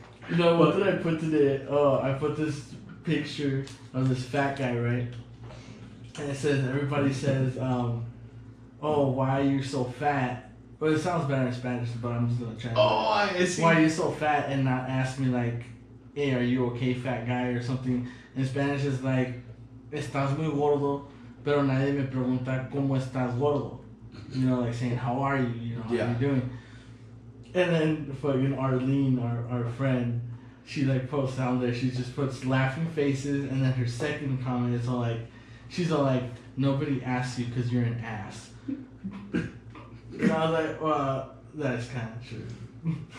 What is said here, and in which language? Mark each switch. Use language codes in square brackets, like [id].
[en] You know what did I put today? Oh, I put this picture of this fat guy, right? And it says, everybody says, "Oh, why are you so fat?" Well, it sounds better in Spanish, but I'm just gonna try. I see. Why are you so fat? And not ask me like, "Hey, are you okay, fat guy?" or something. In Spanish, it's like, [es] "Estás muy gordo, pero nadie me pregunta cómo estás gordo." [en] Like saying, "How are you?" How are you doing? And then fucking Arlene, our friend, she like posts down there. She just puts laughing faces, and then her second comment is all like, she's all like, "Nobody asks you because you're an ass." And I was like, well, that's kind of true.